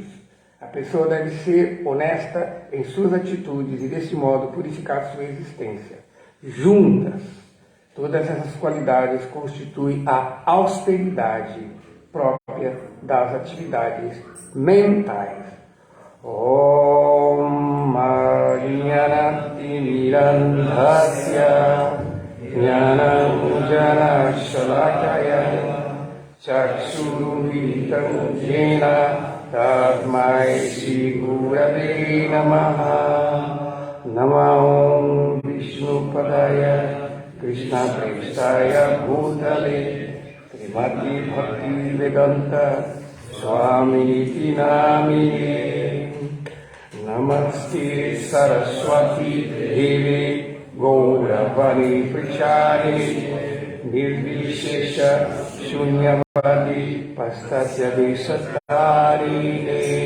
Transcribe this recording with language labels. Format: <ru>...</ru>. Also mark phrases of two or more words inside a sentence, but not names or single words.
<pt>A pessoa deve ser honesta em suas atitudes e, desse modo, purificar sua existência. Juntas, todas essas qualidades constituem a austeridade própria das atividades mentais.</pt> <sa>Om Jnanati Mirandhasya Jnananjana Shalakaya Chakshurumilitam Jena Tasmai Shri Gurave Namaha Namo Vishnu Padaya Krishna Prestaya Bhutale Srimati Bhakti Vedanta Swami Iti Namine Namaste Saraswati Devi Gauravani Prachari Nirvishesha Shunyavadi Pastasya Desattarine.</sa>